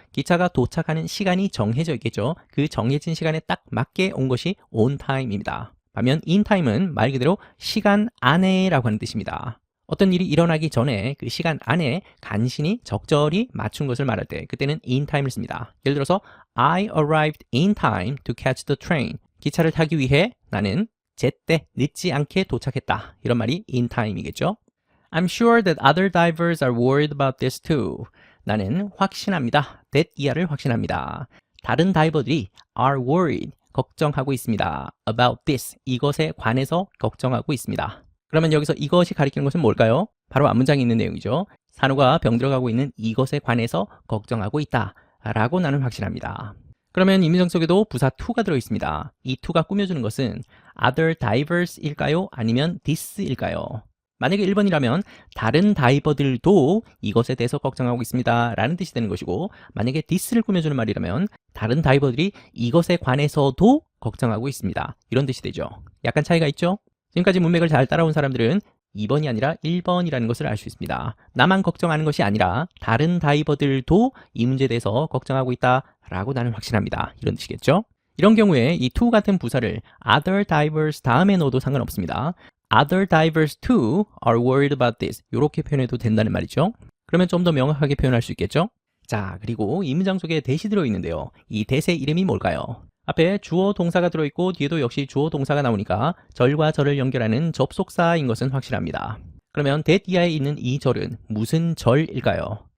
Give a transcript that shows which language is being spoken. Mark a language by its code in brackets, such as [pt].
[ko] 기차가 도착하는 시간이 정해져 있겠죠. 그 정해진 시간에 딱 맞게 온 것이 on time입니다. 반면 in time은 말 그대로 시간 안에 라고 하는 뜻입니다. 어떤 일이 일어나기 전에 그 시간 안에 간신히 적절히 맞춘 것을 말할 때 그때는 in time을 씁니다. 예를 들어서 [en] I arrived in time to catch the train. [ko] 기차를 타기 위해 나는 제때 늦지 않게 도착했다. 이런 말이 in time이겠죠. [en] I'm sure that other divers are worried about this too. [ko] 나는 확신합니다. that 이하를 확신합니다. 다른 다이버들이 [en] are worried, [ko] 걱정하고 있습니다. [en] about this, [ko] 이것에 관해서 걱정하고 있습니다. 그러면 여기서 이것이 가리키는 것은 뭘까요? 바로 앞문장에 있는 내용이죠. 산호가 병들어가고 있는 이것에 관해서 걱정하고 있다 라고 나는 확신합니다. 그러면 이 문장 속에도 부사 to가 들어있습니다. 이 to가 꾸며주는 것은 other divers일까요? 아니면 this일까요? 만약에 1번이라면 다른 다이버들도 이것에 대해서 걱정하고 있습니다 라는 뜻이 되는 것이고 만약에 this를 꾸며주는 말이라면 다른 다이버들이 이것에 관해서도 걱정하고 있습니다. 이런 뜻이 되죠. 약간 차이가 있죠? 지금까지 문맥을 잘 따라온 사람들은 2번이 아니라 1번이라는 것을 알 수 있습니다. 나만 걱정하는 것이 아니라 다른 다이버들도 이 문제에 대해서 걱정하고 있다 라고 나는 확신합니다. 이런 뜻이겠죠? 이런 경우에 이 to 같은 부사를 [en] other divers [ko] 다음에 넣어도 상관없습니다. [en] Other divers too are worried about this. [ko] 이렇게 표현해도 된다는 말이죠. 그러면 좀 더 명확하게 표현할 수 있겠죠? 자, 그리고 이 문장 속에 that이 들어있는데요. 이 that의 이름이 뭘까요? 앞에 주어 동사가 들어있고 뒤에도 역시 주어 동사가 나오니까 절과 절을 연결하는 접속사인 것은 확실합니다. 그러면 that 이하에 있는 이 절은 무슨 절일까요?